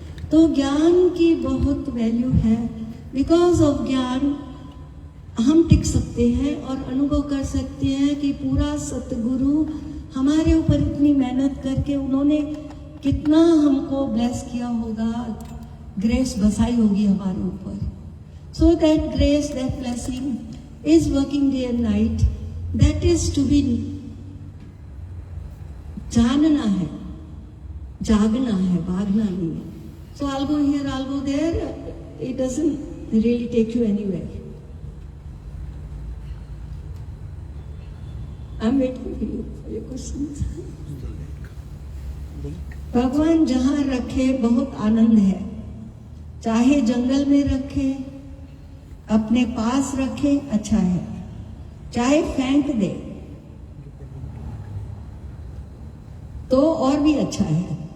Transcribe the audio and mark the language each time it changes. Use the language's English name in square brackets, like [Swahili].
[Hindi] तो ज्ञान की बहुत वैल्यू है, [English] because of [Hindi] ज्ञान हम टिक सकते हैं और अनुभव कर सकते हैं कि पूरा सतगुरु हमारे ऊपर इतनी मेहनत करके उन्होंने कितना हमको ब्लेस किया होगा, ग्रेस बसाई होगी हमारे ऊपर। [English] so that grace, that blessing is working day and night, that is to be, [Hindi] जानना है, जागना है, भागना नहीं है। [English] So I'll go here, I'll go there, it doesn't really take you anywhere. I'm waiting for you for your questions. Link. [Hindi] भगवान जहां रखे बहुत आनंद है, चाहे जंगल में रखे, अपने पास रखे, अच्छा है, चाहे फेंक दे तो और भी अच्छा है।